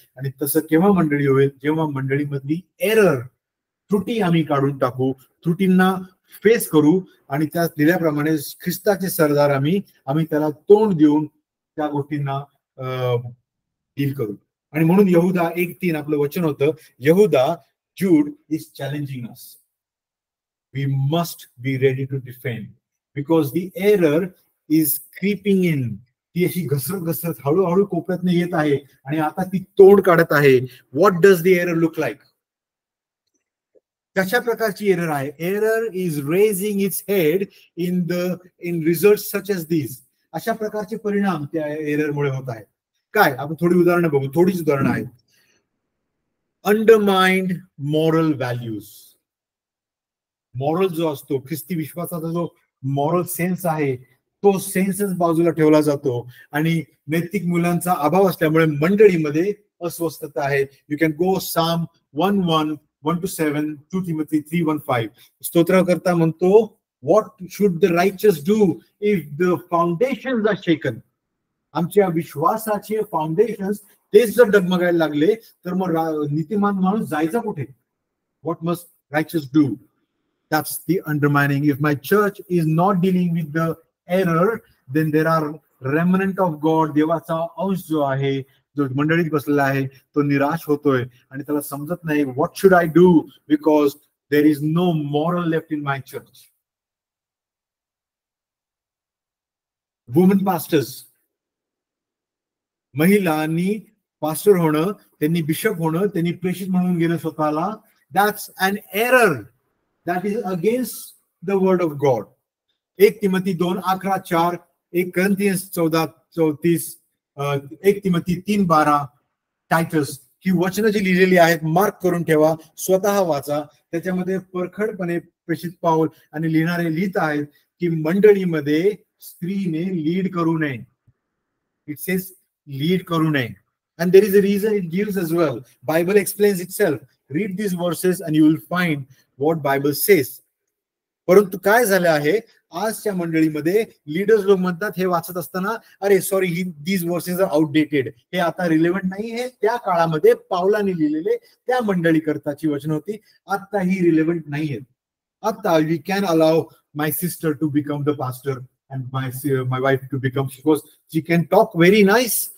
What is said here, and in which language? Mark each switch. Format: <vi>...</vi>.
<mr>आणि तसं केव्हा मंडळी होईल? जेव्हा मंडळीमधली एरर, त्रुटी आम्ही काढून टाकू, त्रुटींना फेस करू, आणि त्या दिल्याप्रमाणे ख्रिस्ताचे सरदार आम्ही त्याला तोंड देऊन त्या गोष्टींना डील करू. आणि म्हणून यहुदा 1:3 आपलं वचन होतं, यहुदा</mr> <en>Jude is challenging us. We must be ready to defend, because the error is creeping in.</en> <mr>ती अशी घसरत हळूहळू कोपऱ्यातनं येत आहे आणि आता ती तोड काढत आहे.</mr> <en>What does the error look like?</en> <mr>कशा प्रकारची एरर आहे?</mr> <en>Error is raging its head in results such as these.</en> <mr>अशा प्रकारचे परिणाम त्या एररमुळे होत आहेत. काय? आपण थोडी उदाहरणं बघू, थोडीच उदाहरणं आहेत.</mr> <en>. Undermined moral values.</en> <mr>मॉरल जो असतो, ख्रिस्ती विश्वासाचा जो मॉरल सेन्स आहे, तो सेन्सच बाजूला ठेवला जातो आणि नैतिक मूल्यांचा अभाव असल्यामुळे मंडळीमध्ये अस्वस्थता आहे.</mr> <en>You can go psalm 1:1, 1-7, 2 Timothy 3:1-5.</en> <mr>स्तोत्रकर्ता म्हणतो,</mr> <en>What should the righteous do if the foundations are shaken.</en> <mr>आमच्या विश्वासाचे फाउंडेशन्स तेच जर डगमगायला लागले तर मग नीतिमान माणूस जायचा कुठे?</mr> <en>What must righteous do? That's the undermining. If my church is not dealing with the error, then there are remnant of God.</en> <mr>देवाचा अंश जो आहे, जो मंडळीत बसलेला आहे, तो निराश होतोय आणि त्याला समजत नाही,</mr> <en>what should I do because there is no moral left in my church.</en> <mr>Women pastors, महिलांनी पास्टर होणं, त्यांनी बिशप होणं, त्यांनी प्रेषित म्हणून घेणं स्वतःला,</mr> <en>that's an error. That is against the word of God.</en> <mr>1 Timothy 2:11-4, 1 Corinthians 14:34, 1 Timothy 3:12, Titus, ही वचनं जी लिहिलेली आहेत मार्क करून ठेवा, स्वतः वाचा. त्याच्यामध्ये परखडपणे प्रेषित पाऊल आणि लिहिणारे लिहित आहेत की मंडळीमध्ये स्त्रीने लीड करू नये.</mr> <en>it says</en> <mr>लीड करू नये.</mr> <en>And there is a reason it gives as well. Bible explains itself. Read these verses and you will find what Bible says.</en> <mr>परंतु काय झालं आहे, आजच्या मंडळीमध्ये लीडर्स लोक म्हणतात हे वाचत असताना, अरे sorry,</mr> <en>these verses are outdated,</en> <mr>हे आता रिलेव्हंट नाही, हे त्या काळामध्ये पावलाने लिहिलेले त्या मंडळी करताची वचन होती, आता ही रिलेव्हंट नाही आहेत.</mr> <en>आता we can allow my sister to become the pastor and my wife to become, because she can talk very nice.</en>